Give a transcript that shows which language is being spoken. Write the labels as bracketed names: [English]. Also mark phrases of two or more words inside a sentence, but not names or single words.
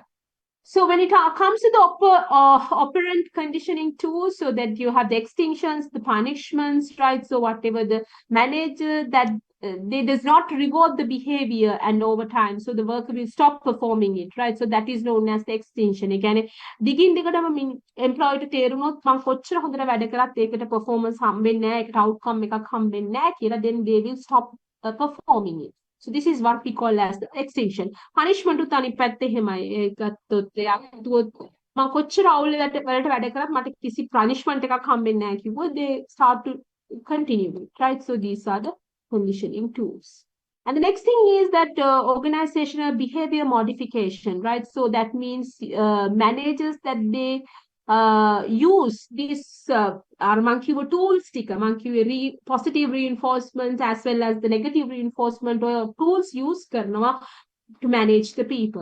[English] So when it comes to the operant conditioning too, so that you have the extinctions, the punishments, right? So whatever the manager that they does not reward the behavior and over time, so the worker will stop performing it, right? So that is known as the extinction. Again, digging employee to [Sinhala] තේරුනොත් මම කොච්චර හොඳට වැඩ කරත් ඒකට performance හම්බෙන්නේ නැහැ, ඒකට outcome එකක් හම්බෙන්නේ නැහැ කියලා [English] then they will stop performing it. So this is what we call as the extinction. [Sinhala] Punishment උත් අනිත් පැත්තේ එහෙමයි. ඒකත් මම කොච්චර අවුල් වලට වැඩ කරත් මට කිසි punishment එකක් හම්බෙන්නේ නැහැ කිව්වොත් [English] they start to continue it, right? So these are the conditioning tools. And the next thing is that organizational behavior modification, right? So that means managers that they use this tools sticker, positive reinforcement as well as the negative reinforcement or tools used karnawa to manage the people.